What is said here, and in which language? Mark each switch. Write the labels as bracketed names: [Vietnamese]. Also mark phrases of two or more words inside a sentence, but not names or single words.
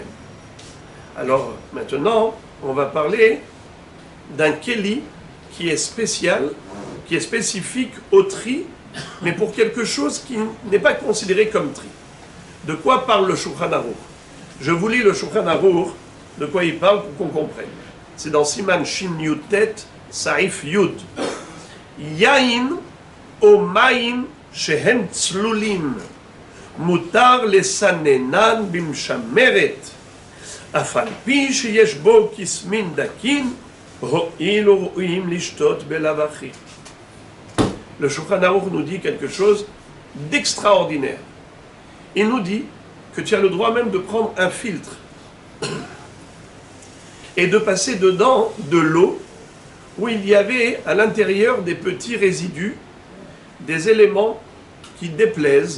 [French] Alors, maintenant, on va parler d'un keli qui est spécial, qui est spécifique au tri, mais pour quelque chose qui n'est pas considéré comme tri. De quoi parle le Shulchan Aruch? Je vous lis le Shulchan Aruch, de quoi il parle pour qu'on comprenne. C'est dans [Hebrew] סימן שין יוד טית, סעיף יוד. Yain או מים שהם צלולים, מותר לסננן במשמרת, אף על פי שיש בו כסמין דקין, הואילו ראויים לשתות בלאו הכי. [French] Le Shulchan Aruch nous dit quelque chose d'extraordinaire. Il nous dit que tu as le droit même de prendre un filtre et de passer dedans de l'eau où il y avait à l'intérieur des petits résidus, des éléments qui déplaisent.